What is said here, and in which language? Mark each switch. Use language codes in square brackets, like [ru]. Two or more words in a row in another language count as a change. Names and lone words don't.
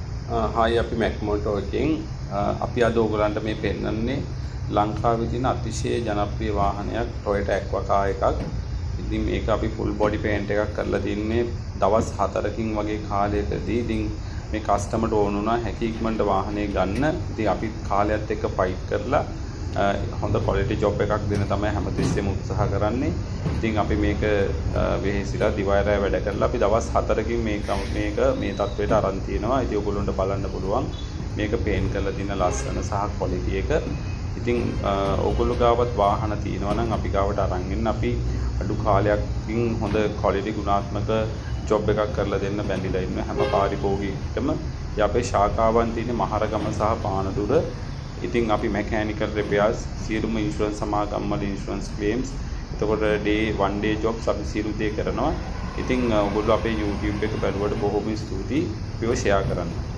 [si] හායි අපි මැක්මෝටෝ එකෙන් අපි අද ඕගලන්ට මේ පෙන්නන්නේ ලංකාවේ තියෙන අතිශය ජනප්‍රිය වාහනයක් Toyota Aqua car එකක්. ඉතින් මේක අපි [en] full body paint [si] එකක් කරලා තින්නේ දවස් 4කින් වගේ කාලයකදී. ඉතින් මේ කස්ටමර්ට ඕන වුණා හැකි ඉක්මනට වාහනේ ගන්න. ඉතින් අපි කාලයත් එක්ක ෆයිට් කරලා හොඳ [en] quality job [si] එකක් දෙන්න තමයි හැමතිස්සෙම උත්සාහ කරන්නේ. ඉතින් අපි මේක වෙහෙසිලා දිවයිරය වැඩ කරලා අපි දවස් 4කින් මේක මේ තත්ත්වයට අරන් තියනවා. ඉතින් ඔයගොල්ලන්ට බලන්න පුළුවන් මේක පේන්ට් කරලා තියෙන ලස්සන සහ quality එක. ඉතින් ඔයගොල්ලෝ ගාවත් වාහන තියෙනවා නම් අපි ගාවට අරන් එන්න. අපි අඩු කාලයකින් හොඳ quality ගුණාත්මක job එකක් කරලා දෙන්න බැඳිලා ඉන්න හැම පාරිභෝගිකයකටම. අපේ ශාඛාවන් තියෙන්නේ මහරගම සහ පානදුර. ඉතින් අපි [en] mechanical repairs [si] සියලුම insurance සමාගම් වල [en] insurance claims [si] එතකොට [en] one day jobs [si] අපි සියලු දේ කරනවා. ඉතින් ඔයගොල්ලෝ අපේ YouTube එක බලුවට බොහොම ස්තුතියි. අපිව share කරන්න.